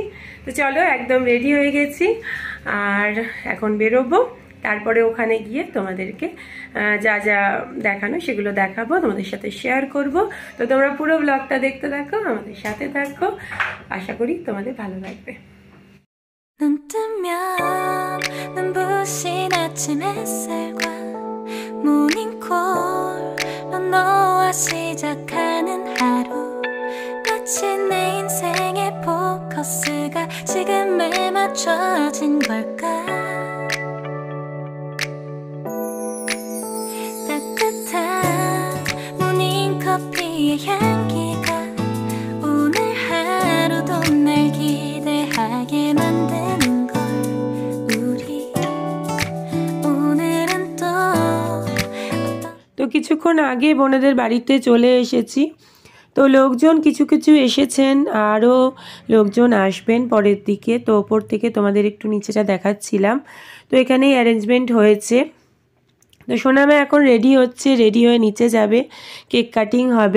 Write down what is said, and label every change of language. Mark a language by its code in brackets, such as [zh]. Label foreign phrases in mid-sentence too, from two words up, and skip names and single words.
[bn] তো চলো একদম রেডি হয়ে গেছি, আর এখন বেরোবো। তারপরে ওখানে গিয়ে তোমাদেরকে যা যা দেখানো সেগুলো দেখাবো, তোমাদের সাথে শেয়ার করব। তো তোমরা পুরো ব্লগটা দেখতে থাকো, আমাদের সাথে থাকো, আশা করি তোমাদের ভালো লাগবে। [ko] 눈 뜨면 눈부신 아침 햇살과 모닝콜로 너와 시작하는 하루, 마치 내 인생의 포커스가 지금에 맞춰진 걸까. 따뜻한 모닝커피의 향기가 오늘 하루도 날 기대하게 만드는 걸. 우리 오늘은 또 [bn] তো কিছুক্ষণ আগে বোনেদের বাড়িতে চলে এসেছি। তো লোকজন কিছু কিছু এসেছেন, আরও লোকজন আসবেন পরের দিকে। তো ওপর থেকে তোমাদের একটু নিচেটা দেখাচ্ছিলাম। তো এখানেই অ্যারেঞ্জমেন্ট হয়েছে। তো সোনামা এখন রেডি হচ্ছে, রেডি হয়ে নিচে যাবে, কেক কাটিং হবে।